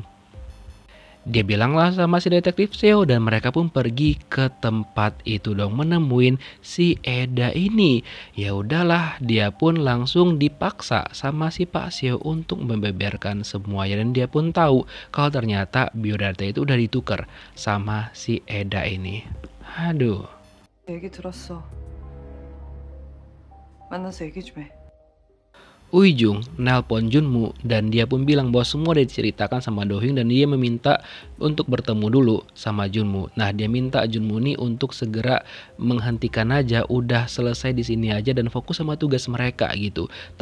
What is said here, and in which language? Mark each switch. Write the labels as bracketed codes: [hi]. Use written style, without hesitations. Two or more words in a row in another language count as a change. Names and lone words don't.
[id] Dia bilanglah sama si detektif Seo dan mereka pun pergi ke tempat itu dong menemuin si Eda ini. Ya udahlah, dia pun langsung dipaksa sama si Pak Seo untuk membeberkan semuanya dan dia pun tahu kalau ternyata biodata itu udah ditukar sama si Eda ini. Aduh. [ko] 얘기 들었어. 만나서 얘기 좀 해. [id] Uijung nelpon Junmu dan dia pun bilang bahwa semua udah diceritakan sama Do-hyung dan dia meminta untuk bertemu dulu sama Junmu. Nah, dia minta Junmu nih untuk segera menghentikan aja, udah selesai di sini aja dan fokus sama tugas mereka gitu.